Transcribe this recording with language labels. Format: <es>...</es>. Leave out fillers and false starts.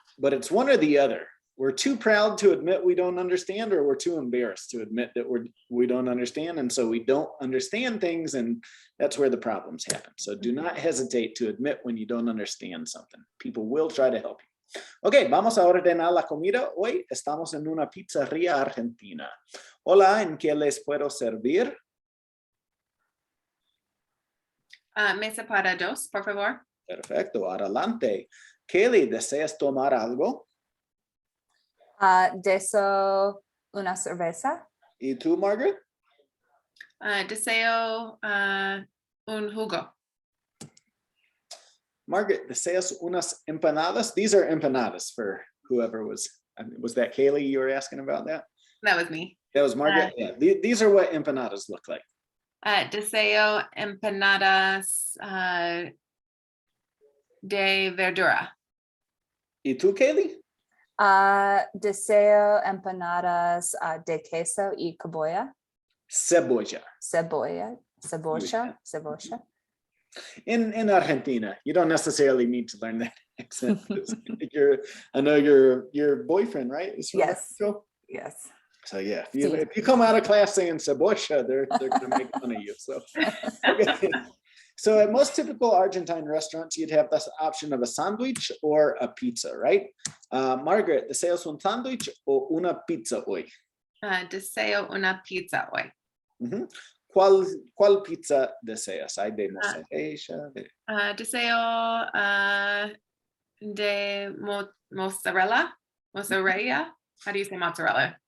<en>But it's one or the other. We're too proud to admit we don't understand, or we're too embarrassed to admit that we don't understand. And so we don't understand things, and that's where the problems happen. So do not hesitate to admit when you don't understand something. People will try to help you.</en> <es>Ok, vamos a ordenar la comida. Hoy estamos en una pizzería argentina. Hola, ¿en qué les puedo servir? Mesa para dos, por favor. Perfecto, adelante. Kaylee, ¿deseas tomar algo? Deseo una cerveza. ¿Y tú, Margaret? Deseo un jugo. Margaret, ¿deseas unas empanadas?</es> <en>These are empanadas for whoever was that Kaylee you were asking about that? That was me. That was Margaret? Yeah, these are what empanadas look like.</en> <es>Deseo empanadas de verdura. ¿Y tú, Kaylee? Deseo empanadas de queso y cebolla. Cebolla. Cebolla.</es> <en>In Argentina, you don't necessarily need to learn that accent. I know your boyfriend, right? Is from Yes. Mexico? Yes. So yeah, if you come out of class saying cebolla, they're gonna make fun of you. So okay. So at most typical Argentine restaurants, you'd have this option of a sandwich or a pizza, right?</en> <es>Margaret, ¿deseas un sándwich o una pizza hoy? Deseo una pizza hoy. ¿Cuál pizza deseas? ¿Hay de mozzarella? Deseo de mozzarella.</es> <en>Mozzarella. How do you say mozzarella?</en>